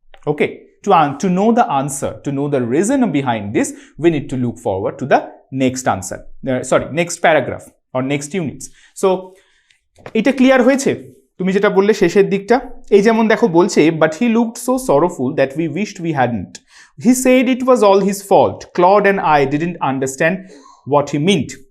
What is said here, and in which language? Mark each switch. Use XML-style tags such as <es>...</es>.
<en>Okay, to know the answer, to know the reason behind this, we need to look forward to the next answer. Next paragraph or next units.</en> <bn>So এটা clear হয়েছে তুমি যেটা বললে শেষের দিকটা? এই যেমন দেখো বলছে,</bn> <en>but he looked so sorrowful that we wished we hadn't. He said it was all his fault. Claude and I didn't understand what he meant.</en>